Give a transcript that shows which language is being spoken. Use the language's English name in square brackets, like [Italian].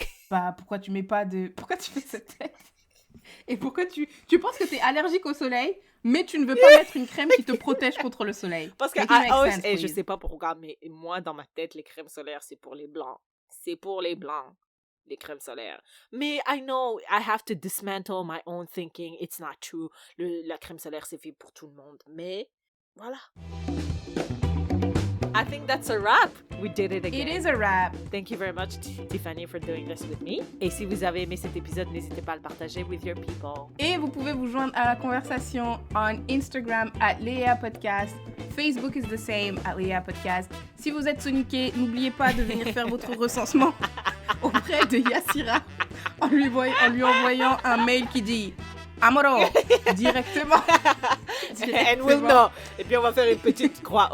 [French] Bah, pourquoi tu mets pas de... Pourquoi tu fais cette tête? Et pourquoi tu penses que t'es allergique au soleil, mais tu ne veux pas mettre une crème qui te protège contre le soleil? Parce que je sais pas pourquoi, mais moi, dans ma tête, les crèmes solaires, c'est pour les blancs. C'est pour les blancs, les crèmes solaires. Mais [English] I know, I have to dismantle my own thinking. It's not true. [French] La crème solaire, c'est fait pour tout le monde. Mais, voilà. [English] I think that's a wrap. We did it again. It is a wrap. Thank you very much, Tiffany, for doing this with me. [French] Et si vous avez aimé cet épisode, n'hésitez pas à le partager [English] with your people. [French] Et vous pouvez vous joindre à la conversation [English] on Instagram [French] @LeaPodcast. [English] Facebook is the same @LeaPodcast. [French] Si vous êtes soniqué, n'oubliez pas de venir faire votre recensement auprès de Yassira en lui envoyant un mail qui dit Amoro directement. [English] And we'll know. [French] Et puis on va faire une petite croix.